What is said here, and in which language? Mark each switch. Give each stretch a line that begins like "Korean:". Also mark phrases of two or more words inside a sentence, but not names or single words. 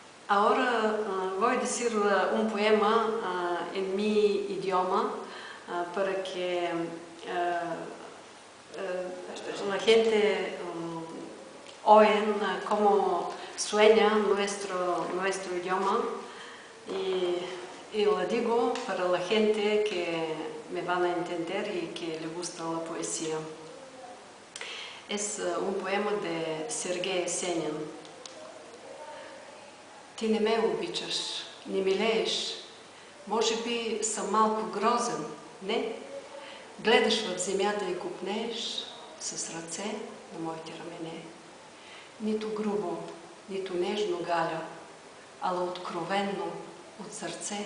Spanish: Ahora voy a decir un poema en mi idioma para que la gente oiga cómo suena nuestro idioma y lo digo para la gente que me van a entender y que le gusta la poesía. Es un poema de Sergej Esenin.
Bulgarian: Ти не ме обичаш, не милееш. Може би съм малко грозен, не? Гледаш в земята и копнееш с ръце на моите рамене. Нито грубо, нито нежно, Галя, ала откровенно, от сърце.